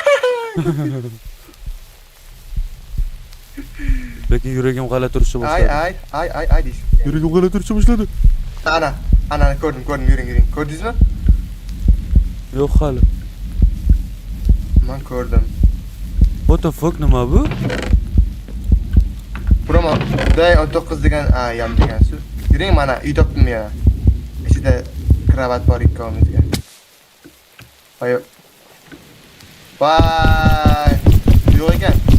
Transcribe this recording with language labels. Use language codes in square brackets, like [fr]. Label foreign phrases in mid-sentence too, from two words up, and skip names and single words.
[uz] Lekin yuragim g'ala turishni boshladi. Ay deysiz. Yuragim g'ala turishni boshladi. Ana ko'rdim, yuring. Ko'rdingizmi? Yo'q hali. Men ko'rdim. [en] What the fuck, [uz] nima bu? [en] Promo day [uz] 19 degan yam degan so'z. Yuring, mana uy topdim yana. Ichida kravat bor ikkovimizga. Voy. Yo'q ekan.